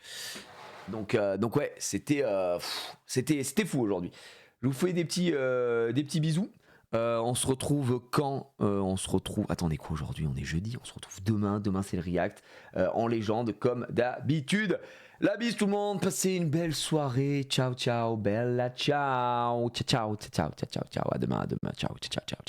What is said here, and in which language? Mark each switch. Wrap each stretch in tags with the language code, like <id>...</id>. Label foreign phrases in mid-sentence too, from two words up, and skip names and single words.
<fr>Donc ouais, c'était fou aujourd'hui. Je vous fais des petits bisous. On se retrouve quand on se retrouve. Attendez quoi aujourd'hui? On est jeudi. On se retrouve demain. Demain c'est le react en légende comme d'habitude. La bise tout le monde. Passez une belle soirée.</fr> <it>Ciao ciao. Bella ciao. Ciao ciao ciao ciao ciao ciao.</it> <fr>À demain.</fr> <it>Ciao ciao ciao ciao.</it>